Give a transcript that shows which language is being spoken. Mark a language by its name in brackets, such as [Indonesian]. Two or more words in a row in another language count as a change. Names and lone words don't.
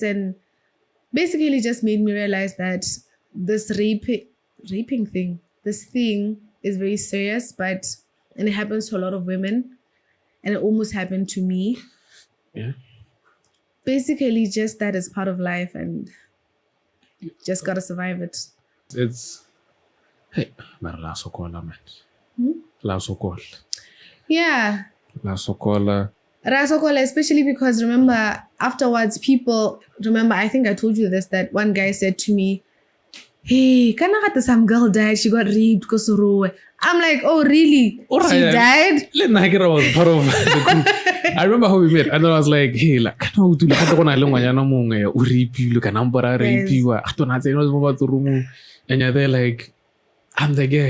[English] And basically just made me realize that this raping thing, this thing is very serious, and it happens to a lot of women. And it almost happened to me. Yeah. Basically just that is part of life and just got to survive it. It's, [Southern Sotho] hey, la sokola, man. La sokola. [English] Yeah. [Southern Sotho] La sokola. Rasokola, [English] especially because remember, afterwards, I think I told you this, that one guy said to me, hey, some girl died, she got raped, I'm like, oh, really? She died? I was part of the group. I remember how we met, and then I was like, hey, like, I don't and you're there like, I'm the girl.